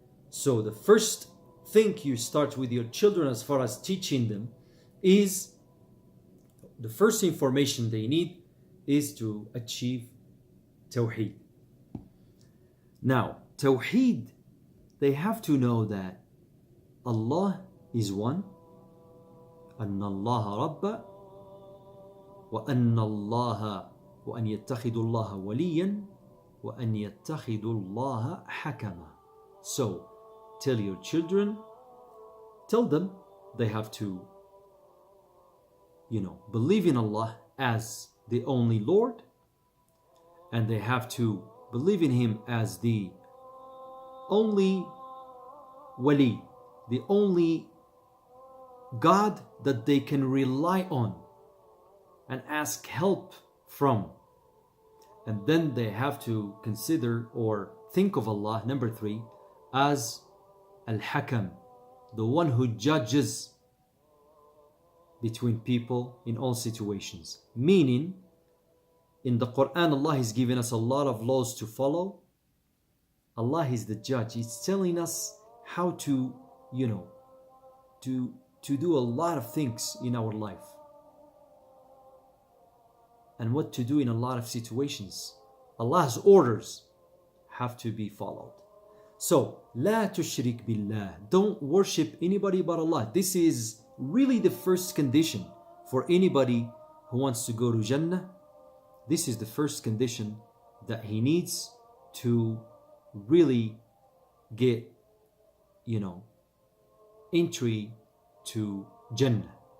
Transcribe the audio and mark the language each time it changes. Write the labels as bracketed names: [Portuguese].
[English] So the first thing you start with your children as far as teaching them is, the first information they need is to achieve Tawheed. Now, Tawheed, they have to know that Allah is one, [Arabic] أن الله رب وأن الله وأن يتخذ الله وليا وأن يتخذ الله حكما. [English] So, tell your children, tell them they have to, believe in Allah as the only Lord, and they have to believe in Him as the only wali, the only God that they can rely on and ask help from. And then they have to consider or think of Allah, number 3, as Al-Hakam, the one who judges between people in all situations. Meaning, in the Quran, Allah has given us a lot of laws to follow. Allah is the judge. He's telling us how to, to do a lot of things in our life, and what to do in a lot of situations. Allah's orders have to be followed. So, [Arabic] لا تشرك بالله. [English] Don't worship anybody but Allah. This is really the first condition for anybody who wants to go to Jannah. This is the first condition that he needs to really get, entry to Jannah.